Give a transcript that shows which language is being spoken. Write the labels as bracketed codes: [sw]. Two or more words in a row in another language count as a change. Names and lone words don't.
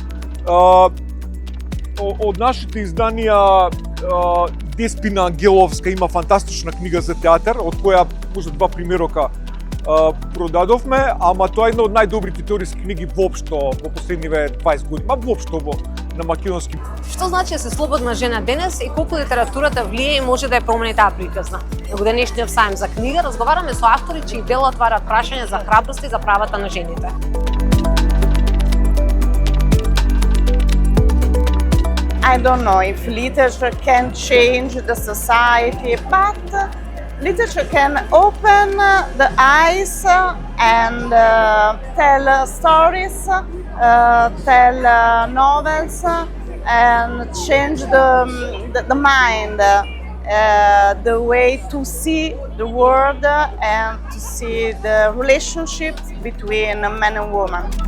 [mk] Од нашите изданија Деспина Ангеловска има фантастична книга за театар, од која може 2 примерока продадовме, ама тоа е една од најдобрите теориски книги воопшто во последниве 20 години, воопшто на македонски. Што значи да се слободна жена денес и колку литературата влие и може да ја промени таа приказна? Во денешниот сајм за книга разговараме со автори чии дела отварат прашања за храброст и за правата на жените. [en] I don't know if literature can change the society, but literature can open the eyes and tell stories, tell novels, and change the mind, the way to see the world and to see the relationships between men and women.